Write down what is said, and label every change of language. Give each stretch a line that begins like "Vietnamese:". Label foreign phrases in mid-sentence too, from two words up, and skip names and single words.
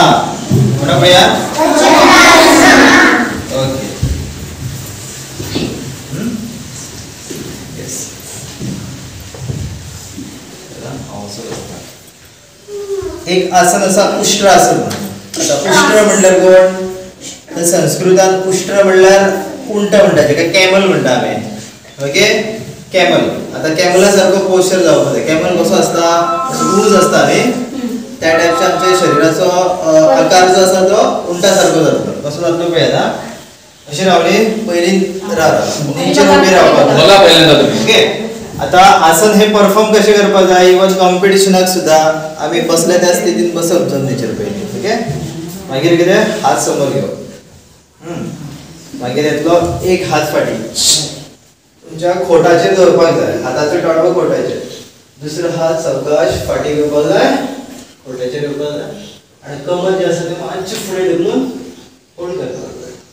Konkani: म्हणा भैया. ओके, एक आसन असा उष्ट्रासन. आता उष्ट्र म्हणल्यार कोण, तर संस्कृतान उष्ट्र म्हणल्यार उंट म्हणटा, जेका कॅमल म्हणटा आमी. ओके, कॅमल. आता कॅमला सारखो पोस्चर जावपाक जाय. कॅमल कसो आसता, उंच आसता न्ही, त्या टाइपचा आमच्या शरीराचो आकार जो आसा तो उलटा सारको जातलो. कसो जातलो पळय आता. अशी रावली पहिली नीचेर उबी रावपाक. बघा पहिल्यांदा तुम्ही. ओके. आता आसन हे परफॉर्म कशें करपाक जाय. इवन कॉम्पिटिशनाक सुद्धा आमी बसल्या त्या स्थितीन बसप जमनीचेर पयलीं. ओके. मागीर कितें हात समोर घेवप. मागीर येतलो एक हात फाटी तुमच्या खोटाचेर दवरपाक जाय. हाताचो टळवो खोटाचेर. दुसरो हात सावकाश फाटी घेवपाक जाय. खोटाचेर घेवपाक जाय आनी कमर जे आसा ते मातशें फुडें ढकलून होल्ड करपाक जाय.